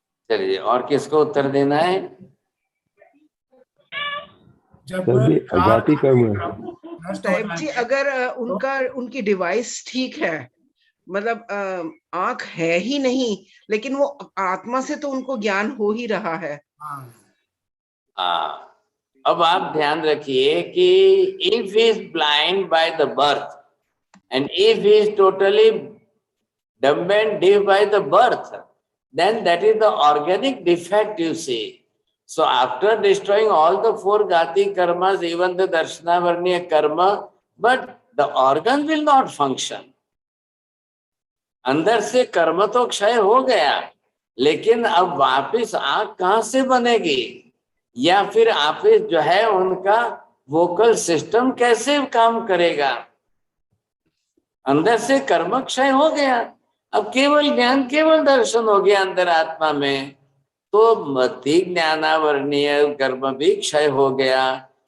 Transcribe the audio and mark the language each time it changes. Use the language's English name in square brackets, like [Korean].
[Hindi] चलिए, और किसको उत्तर देना है? सभी अज्ञाति कर्म है। साहेब जी, अगर उनकी डिवाइस ठीक है, मतलब आंख है ही नहीं, लेकिन वो आत्मा से तो उनको ज्ञान हो ही रहा है। हाँ, अब आप ध्यान रखिए कि [English] If he is blind by the birth and if he is totally dumb and deaf by the birth, then that is the organic defect, you see. So after destroying all the 4 Gati karmas, even the Darshanavarniya karma, but the organ will not function. [Hindi] अंदर से कर्म तो क्षय हो गया, लेकिन अब वापस आंख कहां से बनेगी, या फिर वापस जो है उनका वोकल सिस्टम कैसे काम करेगा? अंदर से कर्म क्षय हो गया, अब केवल ज्ञान केवल दर्शन हो गया अंदर आत्मा में, तो मति ज्ञानावरणीय कर्म भी क्षय हो गया।